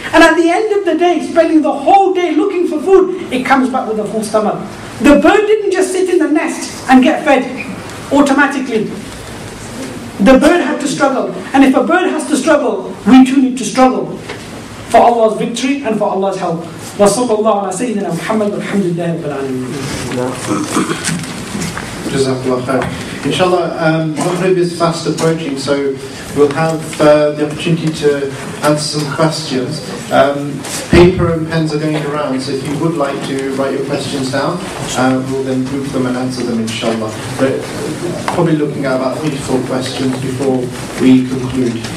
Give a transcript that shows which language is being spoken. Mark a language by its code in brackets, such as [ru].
[en] And at the end of the day, spending the whole day looking for food, it comes back with a full stomach. The bird didn't just sit in the nest and get fed automatically. The bird had to struggle. And if a bird has to struggle, we too need to struggle for Allah's victory and for Allah's help. [ar] وصلى الله على سيدنا محمد والحمد لله رب العالمين. Jazakallah khair. [en] Inshallah, Maghrib is fast approaching, so we'll have the opportunity to answer some questions. Paper and pens are going around, so if you would like to write your questions down, we'll then group them and answer them, inshallah. But probably looking at about 3 to 4 questions before we conclude.